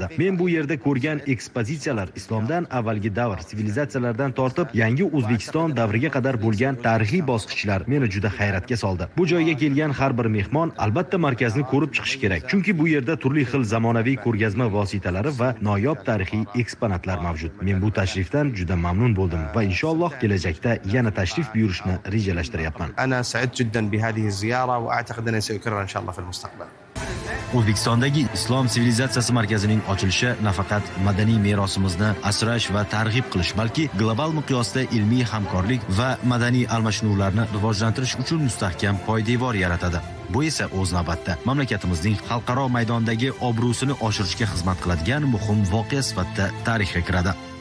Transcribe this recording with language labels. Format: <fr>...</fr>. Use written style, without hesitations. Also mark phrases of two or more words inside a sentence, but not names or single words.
<uz>Men bu yerda ko'rgan ekspozitsiyalar islomdan avvalgi davr sivilizatsiyalardan tortib yangi O'zbekiston davriga qadar bo'lgan tarixiy bosqichlar meni juda hayratga soldi. Bu joyga kelgan har bir mehmon albatta markazni ko'rib chiqishi kerak, chunki bu yerda turli xil zamonaviy ko'rgazma vositalari va noyob tarixiy eksponatlar mavjud. Men bu tashrifdan juda mamnun bo'ldim va inshaalloh kelajakda yana tashrif buyurishni rejalashtiryapman.</uz> <ar>أنا سعدت جدا بهذه الزيارة وأعتقد أنني سأكررها إن شاء الله في المستقبل.</ar> <uz>O'zbekistondagi Islom sivilizatsiyasi markazining ochilishi nafaqat madaniy merosimizni asrash va targ'ib qilish, balki global miqyosda ilmiy hamkorlik va madaniy almashinuvlarni rivojlantirish uchun mustahkam poydevor yaratadi. Bu esa o'z navbatda mamlakatimizning xalqaro maydondagi obro'sini oshirishga xizmat qiladigan muhim voqea sifatida tarixga kiradi.</uz>